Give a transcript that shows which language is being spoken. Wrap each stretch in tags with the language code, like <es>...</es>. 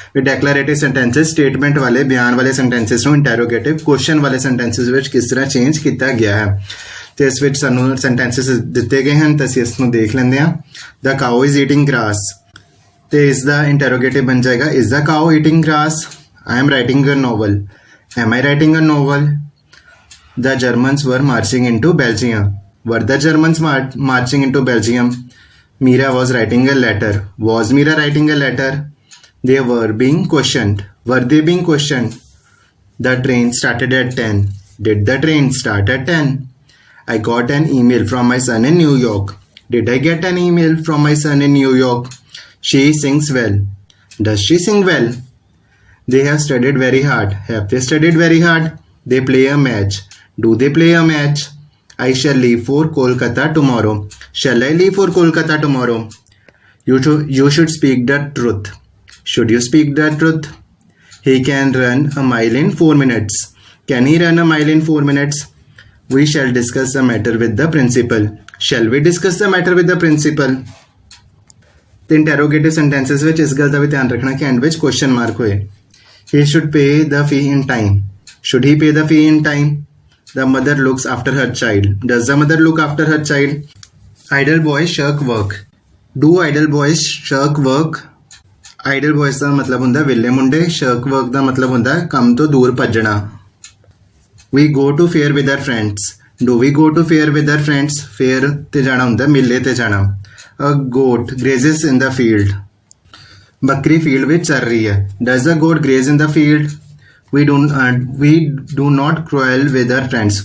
<pa>ਵੀ ਡੈਕਲੇਰੇਟਿਵ sentences statement ਵਾਲੇ ਬਿਆਨ ਵਾਲੇ ਸੈਂਟੈਂਸਸ ਨੂੰ ਇੰਟਰੋਗੇਟਿਵ ਕੁਐਸਚਨ ਵਾਲੇ ਸੈਂਟੈਂਸਸ ਵਿੱਚ ਕਿਸ ਤਰ੍ਹਾਂ ਚੇਂਜ ਕੀਤਾ ਗਿਆ ਹੈ ਤੇ ਇਸ ਵਿੱਚ ਸਾਨੂੰ ਸੈਂਟੈਂਸਸ ਦਿੱਤੇ ਗਏ ਹਨ ਤਾਂ ਅਸੀਂ ਇਸ ਨੂੰ ਦੇਖ ਲੈਂਦੇ ਹਾਂ।</pa> <en>the cow is eating grass</en> <pa>ਤੇ ਇਸ ਦਾ ਇੰਟਰੋਗੇਟਿਵ ਬਣ ਜਾਏਗਾ</pa> <en>Is the cow eating grass. I am writing a novel, am I writing a novel. The Germans were marching into Belgium. Were the Germans marching into Belgium? Mira was writing a letter. Was Mira writing a letter? They were being questioned. Were they being questioned? The train started at 10. Did the train start at 10? I got an email from my son in New York. Did I get an email from my son in New York? She sings well. Does she sing well? They have studied very hard. Have they studied very hard? They play a match. Do they play a match? I shall leave for Kolkata tomorrow. Shall I leave for Kolkata tomorrow? You should speak the truth. Should you speak the truth? He can run a mile in 4 minutes. Can he run a mile in 4 minutes? We shall discuss the matter with the principal. Shall we discuss the matter with the principal? The interrogative sentences</en> <pa>ਵਿੱਚ ਇਸ ਗੱਲ ਦਾ ਵੀ ਧਿਆਨ ਰੱਖਣਾ ਕਿ and ਵਿੱਚ question mark ਹੋਏ।</pa> <en>He should pay the fee in time. Should he pay the fee in time? The mother looks after her child. Does the mother look after her child? Idle boys shirk work. Do idle boys shirk work?</en> <pa>Idle boys ਦਾ ਮਤਲਬ ਹੁੰਦਾ ਵਿਹਲੇ ਮੁੰਡੇ, shirk work ਦਾ ਮਤਲਬ ਹੁੰਦਾ ਕੰਮ ਤੋਂ ਦੂਰ ਭੱਜਣਾ।</pa> <en>We go to fair with our friends. Do we go to fair with our friends?</en> <pa>Fair ਤੇ ਜਾਣਾ ਹੁੰਦਾ ਮੇਲੇ ਤੇ ਜਾਣਾ।</pa> <en>A goat grazes in the field.</en> <pa>ਬੱਕਰੀ ਫੀਲਡ ਵਿੱਚ ਚੱਲ ਰਹੀ ਹੈ।</pa> <en>Does the goat graze in the field? We do not quarrel with our friends.</en>